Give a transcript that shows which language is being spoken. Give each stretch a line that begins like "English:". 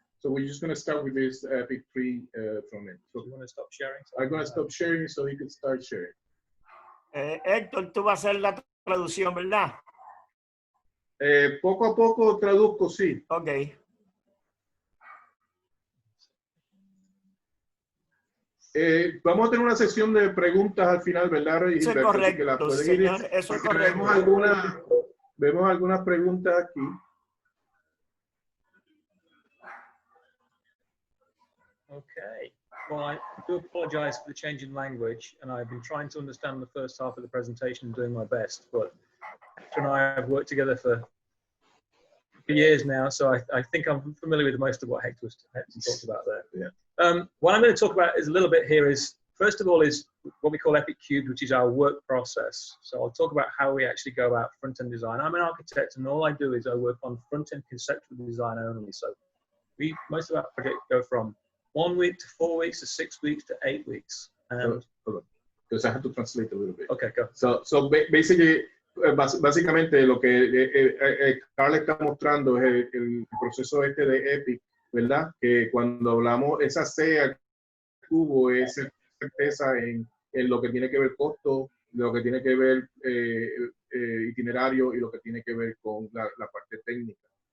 English: So we're just going to start with this Epic 3 from it. So you want to stop sharing? I'm going to stop sharing so he can start sharing.
Spanish: Héctor, tú vas a hacer la traducción, ¿verdad? Poco a poco traduzco, sí. Ok. Vamos a tener una sesión de preguntas al final, ¿verdad? Eso es correcto, señor, eso es correcto. Vemos algunas preguntas aquí.
English: Okay. Well, I do apologize for the change in language, and I've been trying to understand the first half of the presentation and doing my best, but Hector and I have worked together for years now, so I think I'm familiar with most of what Hector talked about there. Yeah. What I'm going to talk about is a little bit here is, first of all, is what we call Epic Cubed, which is our work process. So I'll talk about how we actually go about front-end design. I'm an architect, and all I do is I work on front-end conceptual design only. So most of our projects go from 1 week to 4 weeks to 6 weeks to 8 weeks. And Hold on. Because I have to translate a little bit. okay, go.
Spanish: Basically, básicamente lo que Carl está mostrando es el proceso este de EPIC, ¿verdad? Que cuando hablamos, esa C tuvo esa certeza en lo que tiene que ver costo, lo que tiene que ver itinerario y lo que tiene que ver con la parte técnica.